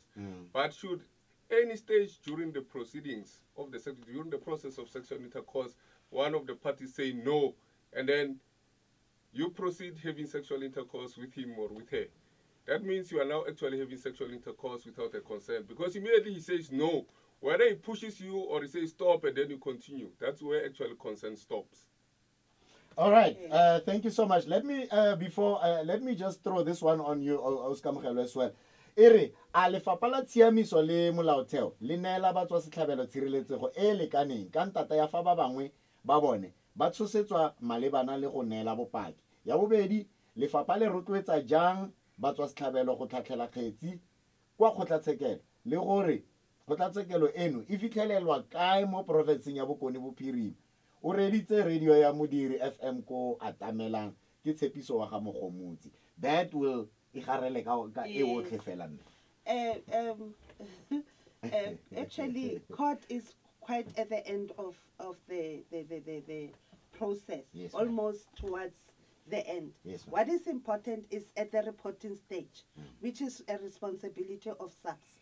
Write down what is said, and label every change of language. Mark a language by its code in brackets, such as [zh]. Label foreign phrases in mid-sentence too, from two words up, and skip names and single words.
[en] But should any stage during the proceedings of during the process of sexual intercourse, one of the parties say no, and then you proceed having sexual intercourse with him or with her, that means you are now actually having sexual intercourse without a consent, because immediately he says no. Whether he pushes you or he says stop and then you continue, that's where actual consent stops. All right. Thank you so much. Let me let me just throw this one on you, Oscar Mugelo, as well. [tn] Ere a lefapha la tshiamiso le molaotheo le neela batswasetlhabelo tshireletsego e e lekaneng ka ntata ya fa ba bangwe ba bone ba tshosetswa malebana le go neela bopaki. Ya bobedi, lefapha le rotloetsa jang batswasetlhabelo go tlhatlhela kgetsi kwa kgotlatshekelo le gore kgotlatshekelo eno e fitlhelelwa kae mo porofenseng ya Bokone Bophirima. O reditse radio ya Modiri FM ko Atamelang ke Tshepiso wa ga Mogomotsi. [en] That will [tn] igarele ka e otlhe fela nna. [en] actually, court is quite at the end of the process, Yes, ma'am. almost towards the end. Yes, ma'am. What is important is at the reporting stage, which is a responsibility of SAPS.